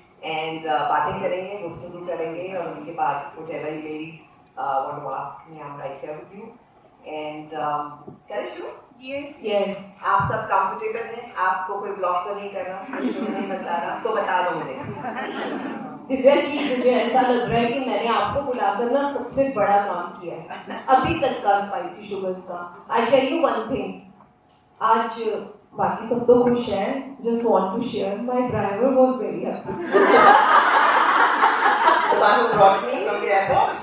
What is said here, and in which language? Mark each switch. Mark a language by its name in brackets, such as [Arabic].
[English] And [Hindi] बातें करेंगे, गुफ्तगू करेंगे, और उसके बाद [English] whatever you ladies want to ask me, I'm right here with you. [Hindi] And करें शुरू? Yes. आप सब comfortable हैं? आपको कोई ब्लॉक तो नहीं कर रहा, कोई शुरू नहीं बचा रहा, तो बता दो मुझे। दिव्या जी, मुझे ऐसा लग रहा है कि मैंने आपको बुलाकर ना सबसे बड़ा काम किया है अभी तक का स्पाइसी शुगर्स का। [English] I tell you one thing, [Hindi] आज बाकी सब तो खुश हैं, [English] Just want to share my driver was very happy. The one who brought me from the airport?